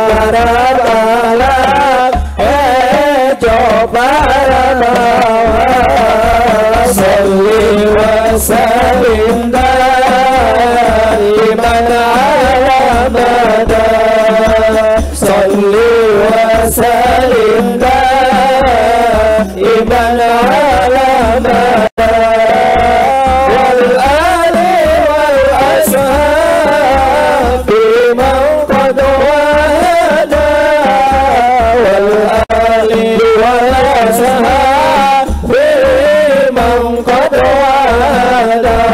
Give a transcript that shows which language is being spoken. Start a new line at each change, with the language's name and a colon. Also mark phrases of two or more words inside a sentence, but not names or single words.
Sundanese: balak coba
Arabic: صلِّ وسلِّم دائماً على مدى صلِّ وسلِّم دائماً على مدى والآل والأصحاب بمن قد وحّدا والآل والأصحاب بمن قد وحّدا